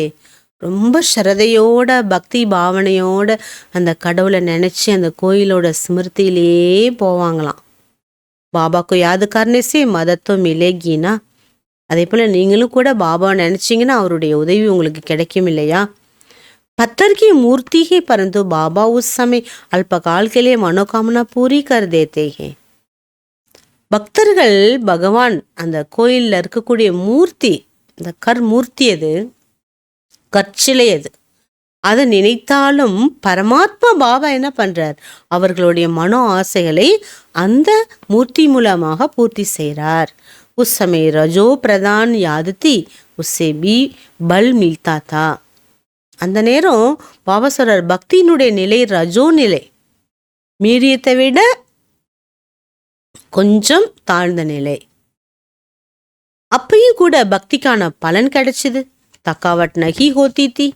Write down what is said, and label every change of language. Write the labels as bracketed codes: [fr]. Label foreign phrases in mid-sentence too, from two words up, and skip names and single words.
[ta] ரொம்ப ஸ்ரதையோட பக்தி பாவனையோட அந்த கடவுளை நினச்சி அந்த கோயிலோட ஸ்மிருதியிலே போவாங்களாம். [hi] बाबा को याद करने से मदद तो मिलेगी ना. [ta] அதே போல் நீங்களும் கூட பாபா நினச்சிங்கன்னா அவருடைய உதவி உங்களுக்கு கிடைக்கும் இல்லையா. [hi] पत्थर की मूर्ति है परंतु बाबा उस समय अल्पकाल के लिए मनोकामना पूरी कर देते हैं. [ta] பக்தர்கள் பகவான் அந்த கோயிலில் இருக்கக்கூடிய மூர்த்தி, இந்த மூர்த்தி அது கற்சிலை, அதை நினைத்தாலும் பரமாத்மா பாபா என்ன பண்றார், அவர்களுடைய மனோ ஆசைகளை அந்த மூர்த்தி மூலமாக பூர்த்தி செய்கிறார். [hi] उस समय रजो प्रधान याद थी उससे भी बल मिलता था. [ta] அந்த நேரம் பாபா சொல்றார், பக்தியினுடைய நிலை ரஜோ நிலை, மீறியத்தை விட கொஞ்சம் தாழ்ந்த நிலை. அப்பையும் கூட பக்திக்கான பலன் கிடைச்சது. [hi] थकावट नहीं होती थी.